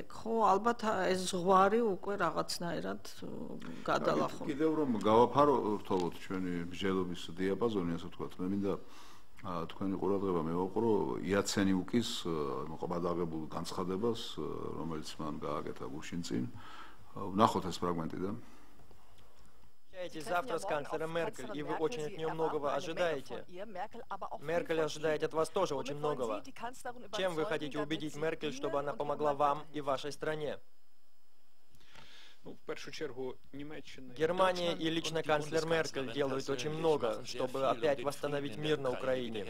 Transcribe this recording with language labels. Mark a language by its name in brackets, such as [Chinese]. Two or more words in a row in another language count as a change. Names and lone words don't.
[Georgian] ხო, ალბათ ეს ზღვარი უკვე რაღაცნაირად გადალახო. კიდევ რომ გავაფართოვოთ ჩვენი მსჯელობის დიაპაზონი, ასე ვთქვათ, მე მინდა თქვენი ყურადღება მევაყრო იაცენიუკის ყბადაღებულ განცხადებას, რომელიც მან გააკეთა გუშინ წინ. ვნახოთ ეს [Russian] фрагменты, да? Завтра с канцлером Меркель, и вы очень от нее многого ожидаете. Меркель ожидает от вас тоже очень многого. Чем вы хотите убедить Меркель, чтобы она помогла вам и вашей стране? Германия и лично канцлер Меркель делают очень много, чтобы опять восстановить мир на Украине.